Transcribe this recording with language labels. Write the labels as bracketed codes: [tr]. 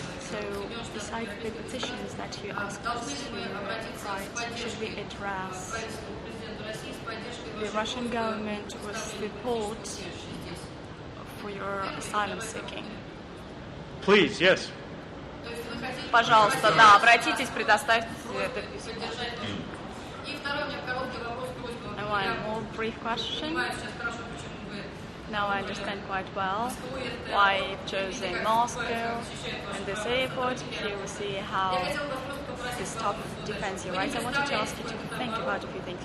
[en] So, besides the petitions that you asked us to write, should we address the Russian government with support for your asylum seeking? Please, yes. [ru] Пожалуйста, да, обратитесь, предоставьте это письмо. [en] And one more brief question. Now I understand quite well why you've chosen Moscow and this airport. You will see how this tough defends your rights. I wanted to ask you to think about a few things.